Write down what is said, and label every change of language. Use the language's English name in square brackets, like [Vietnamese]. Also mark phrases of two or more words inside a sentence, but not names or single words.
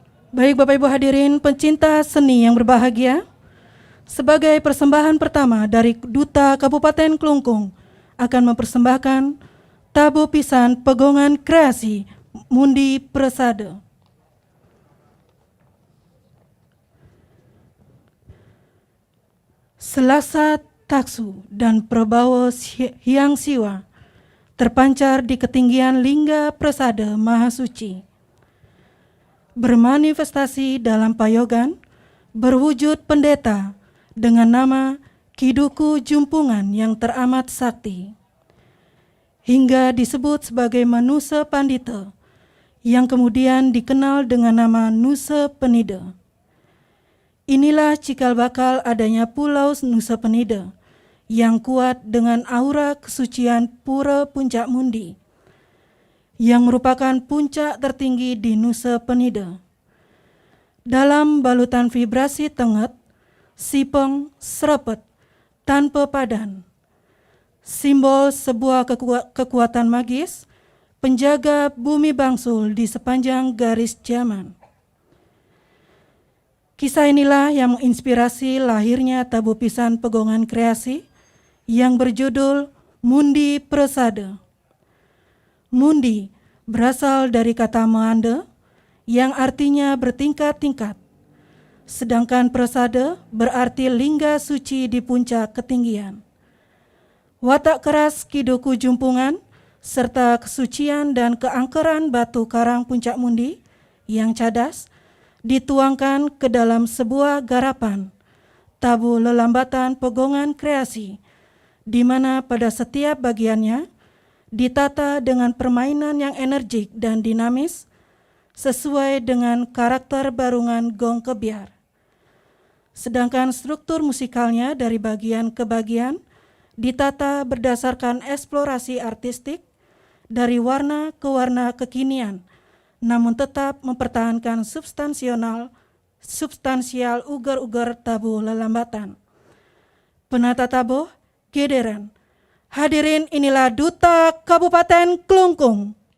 [Indonesian] Baik Bapak Ibu hadirin pencinta seni yang berbahagia, sebagai persembahan pertama dari Duta Kabupaten Klungkung akan mempersembahkan tabu pisan pegongan kreasi Mundi Presade. Selasa taksu dan prabawa hyang siwa terpancar di ketinggian lingga Presade Mahasuci, bermanifestasi dalam payogan berwujud pendeta dengan nama Kiduku Jumpungan yang teramat sakti, hingga disebut sebagai Manusa Pandita yang kemudian dikenal dengan nama Nusa Penida. Inilah cikal bakal adanya Pulau Nusa Penida yang kuat dengan aura kesucian Pura Puncak Mundi yang merupakan puncak tertinggi di Nusa Penida. Dalam balutan vibrasi tenget, sipeng, serepet, tanpa padan, simbol sebuah kekuatan magis, penjaga bumi bangsul di sepanjang garis zaman. Kisah inilah yang menginspirasi lahirnya tabu pisan pegongan kreasi yang berjudul Mundi Presade. Mundi berasal dari kata Mande yang artinya bertingkat-tingkat, sedangkan Presade berarti lingga suci di puncak ketinggian. Watak keras Kiduku Jumpungan serta kesucian dan keangkeran batu karang Puncak Mundi yang cadas dituangkan ke dalam sebuah garapan tabu lelambatan pegongan kreasi, di mana pada setiap bagiannya ditata dengan permainan yang energik dan dinamis sesuai dengan karakter barungan gong kebiar. Sedangkan struktur musikalnya dari bagian ke bagian ditata berdasarkan eksplorasi artistik dari warna ke warna kekinian, namun tetap mempertahankan substansial ugar-ugar tabu lelambatan. Penata tabuh, Gederan. Hadirin, inilah Duta Kabupaten Klungkung.